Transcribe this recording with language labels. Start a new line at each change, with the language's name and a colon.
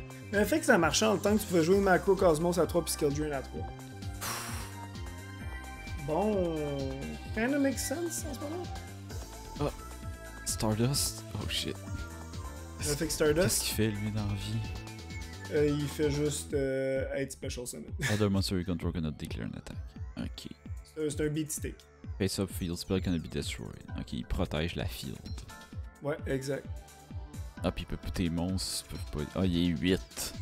French: Mais le fait que ça marchait en le temps que tu pouvais jouer Macrocosmos à 3 puis Skill Drain à 3. Bon,
English: kinda makes sense
French: en ce moment.
English: Oh, Stardust? Oh shit.
French: Le fait que Qu'est-ce Stardust, qu'il fait lui dans la vie? il fait juste être Special Summon.
English: Other monster you control cannot declare an attack. Ok.
French: C'est un beat stick.
English: Face up field spell cannot be destroyed.
French: Ok, il protège la field. Ouais, exact. Ah, pis il peut plus tes monstres, ils peuvent pas. Ah, il est 8.